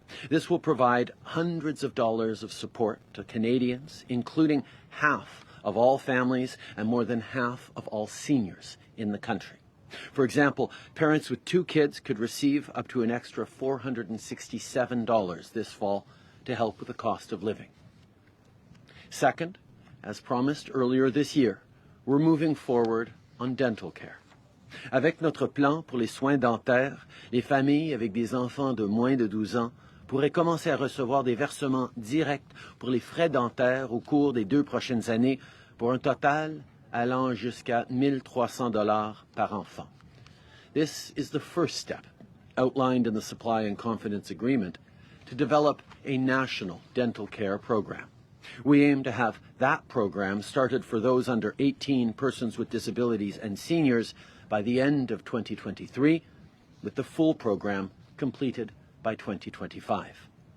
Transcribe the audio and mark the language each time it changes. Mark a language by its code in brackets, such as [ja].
[en] This will provide hundreds of dollars of support to Canadians, including half of all families and more than half of all seniors in the country. For example, parents with 2 kids could receive up to an extra $467 this fall to help with the cost of living. Second, as promised earlier this year, we're moving forward on dental care. [fr] Avec notre plan pour les soins dentaires, les familles avec des enfants de moins de 12 ans pourraient commencer à recevoir des versements directs pour les frais dentaires au cours des 2 prochaines années pour un total allant jusqu'à $1,300 par enfant. [en] This is the first step outlined in the Supply and Confidence Agreement to develop a national dental care program. We aim to have that program started for those under 18, persons with disabilities, and seniors by the end of 2023, with the full program completed by 2025.